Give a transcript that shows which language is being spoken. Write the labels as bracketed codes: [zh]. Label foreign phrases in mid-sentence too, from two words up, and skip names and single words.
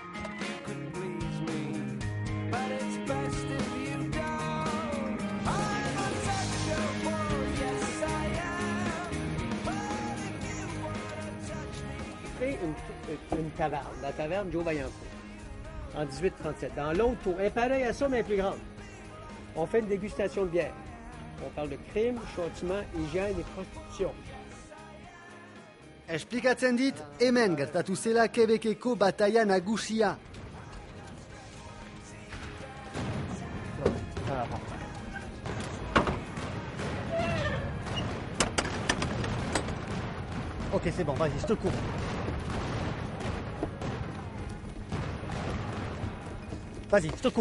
[fr] Une taverne, la taverne Joe Vaillancourt, en 1837. Dans l'autre tour, elle est pareille à ça, mais plus grande. On fait une dégustation de bière. On parle de crime, châtiment, hygiène et prostitution. [eu] Esplikatzen dit, hemen gertatu zela Quebeceko bataia nagusia. [fr] Ok, c'est bon, vas-y, je te cours. Vas-y, je te cours.